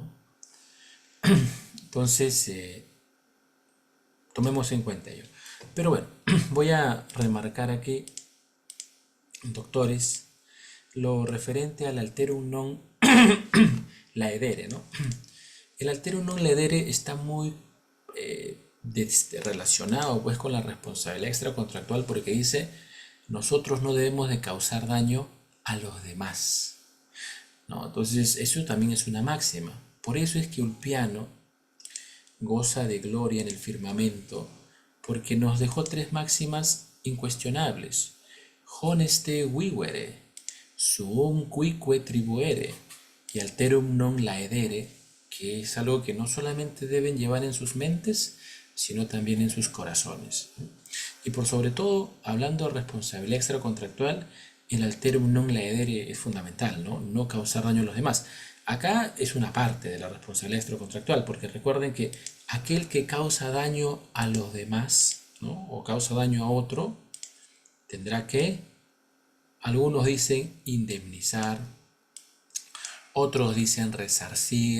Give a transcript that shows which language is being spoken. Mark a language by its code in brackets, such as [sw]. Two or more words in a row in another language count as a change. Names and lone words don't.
[es] Entonces, tomemos en cuenta ello. Pero bueno, voy a remarcar aquí, doctores, lo referente al [la] alterum non laedere, [es] ¿no? El [la] alterum non laedere [es] está muy relacionado pues con la responsabilidad extracontractual porque dice, nosotros no debemos de causar daño a los demás, ¿no? Entonces eso también es una máxima. Por eso es que Ulpiano goza de gloria en el firmamento, porque nos dejó tres máximas incuestionables. [la] Honeste vivere, suum cuique tribuere, y alterum non laedere, [es] que es algo que no solamente deben llevar en sus mentes, sino también en sus corazones. Y por sobre todo, hablando de responsabilidad extracontractual, el [la] alterum non laedere [es] es fundamental, ¿no? No causar daño a los demás. Acá es una parte de la responsabilidad extracontractual, porque recuerden que aquel que causa daño a los demás, ¿no? O causa daño a otro, tendrá que, algunos dicen indemnizar, otros dicen resarcir.